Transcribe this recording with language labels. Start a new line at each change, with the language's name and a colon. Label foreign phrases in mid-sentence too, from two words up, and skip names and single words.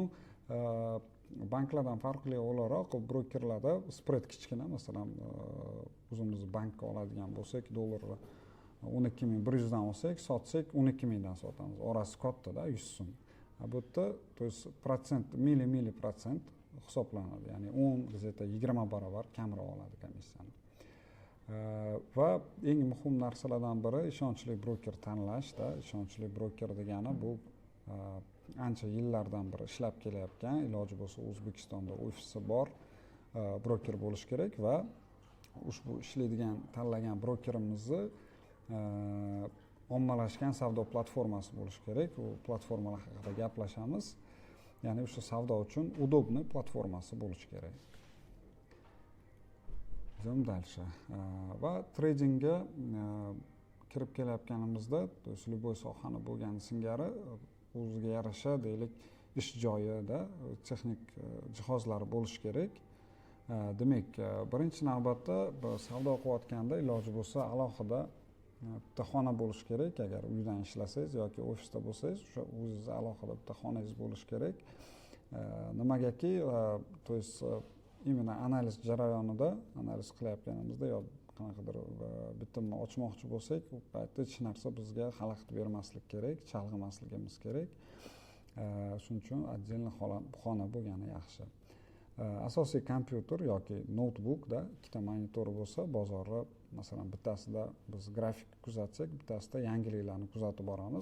Uzbek: Banklardan farqli o'laroq brokerlarda spread kichkina, masalan, o'zimiz bankka oladigan bo'lsak, dollarni 12.100 dan olsak, sotsak 12.000 dan sotamiz. Orasi katta-da, 100 so'm. Bu yerda
Russian: to есть
Uzbek: protsent, mili protsent hisoblanadi. Ya'ni 10 где-то 20 barobar kamroq oladi komissiyani. Va eng muhim narsalardan biri ishonchli broker tanlashda. Ishonchli broker degani bu ancha yillardan beri ishlab kelayotgan, iloji bo'lsa O'zbekistonda ofisi bor broker bo'lishi kerak va ushbu ishlaydigan tanlagan brokerimizni ommalashgan savdo platformasi bo'lishi kerak. U platformalar haqida gaplashamiz. Ya'ni o'sha savdo uchun удобный platformasi bo'lishi kerak.
Russian: Идем дальше.
Uzbek: Va tradingga kirib kelayotganimizda,
Russian: то есть любой
Uzbek: sohani bo'lgani singari o'ziga yarasha deylik ish joyida texnik jihozlar bo'lishi kerak. Demak, birinchi navbatda savdo qilayotganda iloji bo'lsa alohida bitta xona bo'lishi kerak. Agar uydan ishlasangiz yoki ofisda bo'lsangiz, o'sha o'zingizga alohida bitta xonangiz bo'lishi kerak. Nimagaki,
Russian: то есть именно
Uzbek: analiz jarayonida analiz qilayotganimizda yo qanaqadir bitimni ochmoqchi bo'lsak, u paytda hech narsa bizga xalaqit bermaslik kerak, chalg'imasligimiz kerak. Shuning uchun отдельно xona bo'lgani yaxshi. Asosiy kompyuter yoki notebookda ikkita monitor bo'lsa, bozorda masalan bittasida biz grafik kuzatsak, bittasida yangiliklarni kuzatib boramiz.